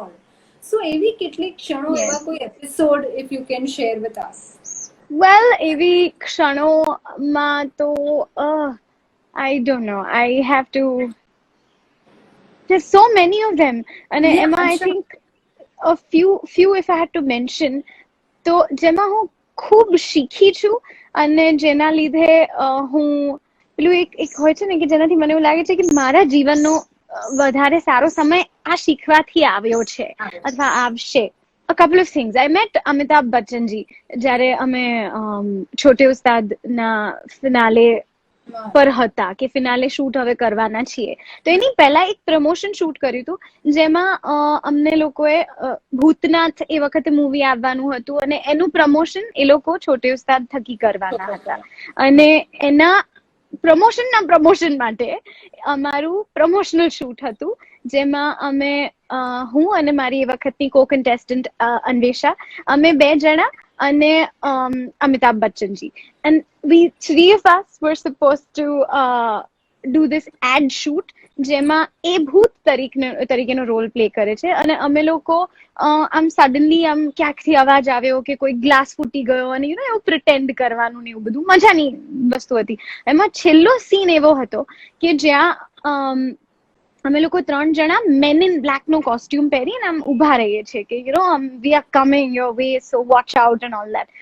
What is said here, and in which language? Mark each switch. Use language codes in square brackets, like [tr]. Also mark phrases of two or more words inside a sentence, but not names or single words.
[gu] સો એવી કેટલીક ક્ષણો, [en] Yes. [gu] એવા કોઈ [en] episode if you can share with us. Well, [gu] એવી ક્ષણોમાં તો [en] I don't know. I have to. There's so many of them, and Yeah, Emma, I'm I sure. think a few if I had to mention, [gu] તો જેમાં હું ખૂબ શીખી છું અને જેના લીધે હું પેલું એક હોય છે ને કે જેનાથી મને એવું લાગે છે કે મારા જીવનનો વધારે સારો સમય આ શીખવાથી આવ્યો છે અથવા આવશે. [en] A couple of things. I met Amitabh Bachchan ji [gu] જ્યારે અમે છોટે ઉસ્તાદ ના ફિનાલે પર હતા કે ફિનાલે શૂટ હવે કરવાના છીએ, તો એની પહેલા એક પ્રમોશન શૂટ કર્યું હતું જેમાં અમને લોકોએ ભૂતનાથ એ વખતે મૂવી આવવાનું હતું અને એનું પ્રમોશન એ લોકો છોટે ઉસ્તાદ થકી કરવાના હતા, અને એના પ્રમોશન માટે અમારું પ્રમોશનલ શૂટ હતું જેમાં અમે હું અને મારી એ વખતની કો કન્ટેસ્ટન્ટ અન્વેષા, અમે 2 જણા અને Amitabh Bachchan ji, [en] and we 3 of us were supposed to do this ad shoot [gu] જેમાં એ ભૂત તરીકેનો [en] role play [gu] કરે છે, અને અમે લોકો આમ સડનલી આમ ક્યાંકથી અવાજ આવ્યો કે કોઈ ગ્લાસ ફૂટી ગયો અને એવું પ્રિટેન્ડ કરવાનું ને એવું બધું મજાની વસ્તુ હતી. એમાં છેલ્લો સીન એવો હતો કે જ્યાં અમે લોકો 3 જણા મેન ઇન બ્લેક નો કોસ્ટ્યુમ પહેરીને આમ ઉભા રહીએ છીએ કે [en] we are coming your way, so watch out and all that.